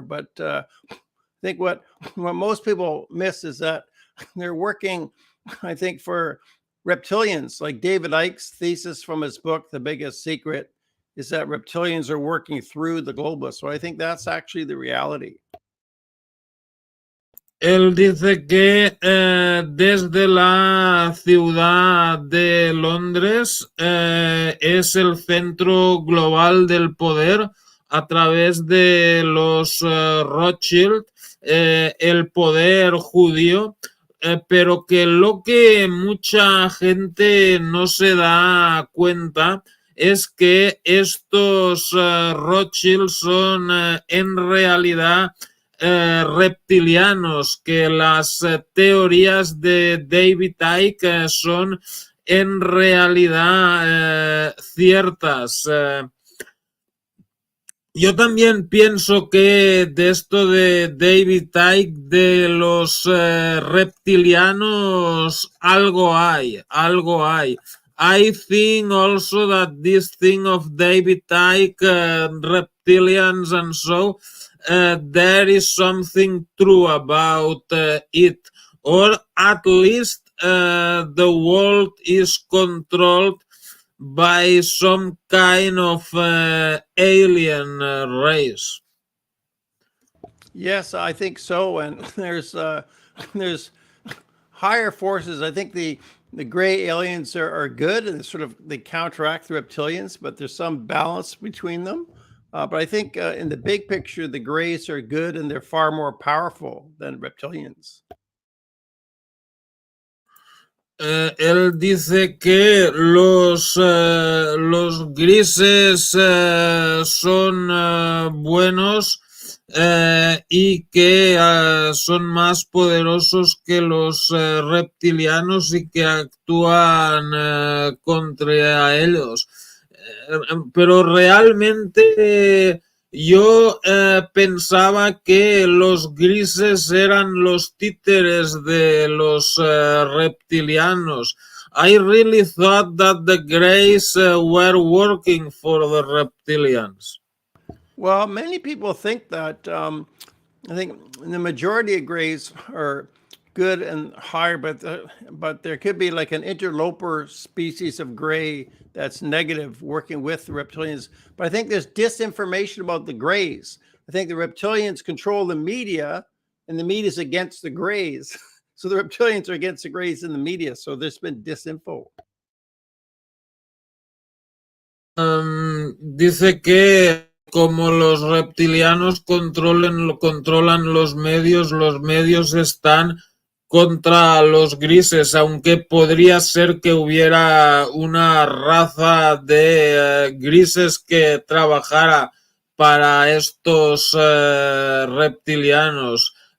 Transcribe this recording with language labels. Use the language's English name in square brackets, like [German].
[English] But I think what most people miss is that they're working, I think, for reptilians. Like David Icke's thesis from his book, The Biggest Secret, is that reptilians are working through the globalists. So I think that's actually the reality. [Spanish] Él dice que desde la ciudad de Londres es el centro global del poder a través de los Rothschild, el poder judío, pero que lo que mucha gente no se da cuenta es que estos Rothschild son en realidad reptilianos, que las teorías de David Icke son en realidad ciertas. Yo también pienso que de esto de David Icke, de los reptilianos, algo hay. [English] I think also that this thing of David Icke, reptilians and so, there is something true about it, or at least the world is controlled by some kind of alien race. Yes, I think so. And there's higher forces. I think the gray aliens are good, and they counteract the reptilians, but there's some balance between them. But I think in the big picture, the grays are good, and they're far more powerful than reptilians. [Spanish] Él dice que los grises son buenos y que son más poderosos que los reptilianos y que actúan contra ellos. Pero realmente yo pensaba que los grises eran los títeres de los reptilianos. [English] I really thought that the Greys were working for the reptilians. Well, many people think that. I think the majority of grays are good and higher, but there could be like an interloper species of gray that's negative working with the reptilians. But I think there's disinformation about the grays. I think the reptilians control the media, and the media is against the grays. So the reptilians are against the grays in the media. So there's been disinfo. [Spanish] Dice que como los reptilianos controlan los medios están contra los grises, aunque podría ser que hubiera una raza de grises que trabajara para estos reptilianos.